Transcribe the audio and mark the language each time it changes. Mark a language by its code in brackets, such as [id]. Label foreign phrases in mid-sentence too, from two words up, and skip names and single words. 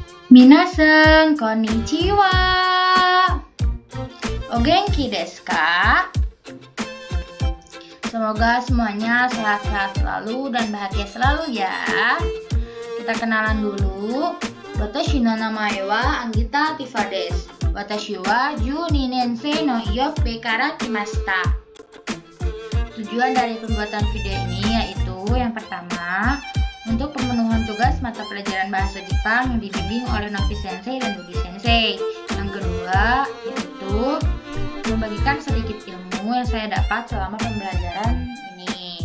[ja] 皆さん、こんにちは. お元気ですか? [id] Semoga semuanya sehat-sehat selalu dan bahagia selalu ya. Kita kenalan dulu. [ja] Watashi no namae wa Anggita Tifa desu. 私は12年生のIyoppeから来ました. [id] Tujuan dari pembuatan video ini yaitu yang pertama, untuk pemenuhan tugas mata pelajaran bahasa Jepang yang dibimbing oleh Novi Sensei dan Budi Sensei. Yang kedua, yaitu membagikan sedikit ilmu yang saya dapat selama pembelajaran ini.